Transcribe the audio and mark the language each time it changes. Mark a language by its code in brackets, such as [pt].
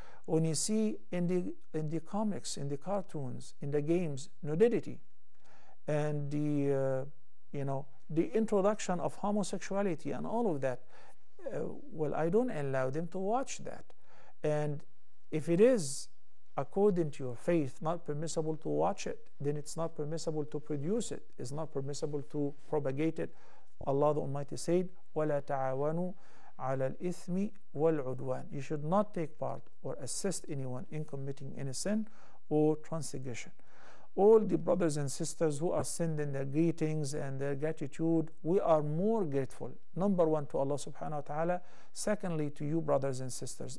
[en] When you see in the comics, in the cartoons, in the games, nudity and the the introduction of homosexuality and all of that, well, I don't allow them to watch that. And if it is according to your faith not permissible to watch it, then it's not permissible to produce it. It's not permissible to propagate it. Allah the Almighty said, [ar] وَلَا تَعَاوَنُوا عَلَى الْإِثْمِ وَالْعُدْوَانِ. [en] You should not take part or assist anyone in committing any sin or transgression. All the brothers and sisters who are sending their greetings and their gratitude, we are more grateful. Number one, to Allah subhanahu wa ta'ala. Secondly, to you, brothers and sisters.